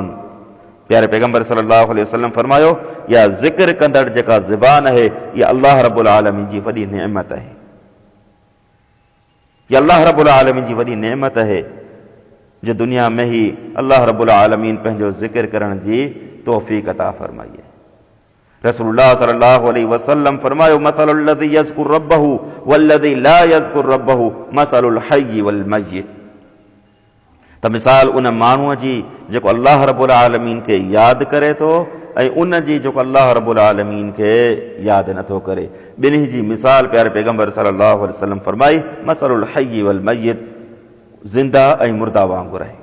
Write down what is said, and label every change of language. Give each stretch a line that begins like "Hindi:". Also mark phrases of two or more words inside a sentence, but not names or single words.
Sindhi: प्यारे पैगंबर
Arabic: صلى الله عليه وسلم
Sindhi: फरमायो या ज़िक्र कंदड़ जेका ज़बान आहे इहा अल्लाह
Arabic: رب العالمين
Sindhi: जी वॾी नेमत आहे। इहा अल्लाह
Arabic: رب العالمين
Sindhi: जी वॾी नेमत आहे जो दुनिया में ही अल्लाह
Arabic: رب العالمين
Sindhi: पंहिंजो ज़िक्र करण जी तौफ़ीक़ अता फरमाई आहे।
Arabic: رسول الله صلى الله عليه وسلم फरमायो مثل الذي يذكر ربه والذي لا يذكر ربه مثل الحي والميت.
Sindhi: त मिसाल उन माण्हूअ जी जेको अल्लाह
Arabic: رب العالمين
Sindhi: खे यादि करे थो ऐं उन जी जेको अल्लाह
Arabic: رب العالمين
Sindhi: खे यादि नथो करे, ॿिन्ही जी मिसाल प्यारे पैगंबर
Arabic: صلى الله عليه وسلم
Sindhi: फरमाई
Arabic: مثل الحي والميت,
Sindhi: ज़िंदा ऐं मुर्दा वांगुरु आहे।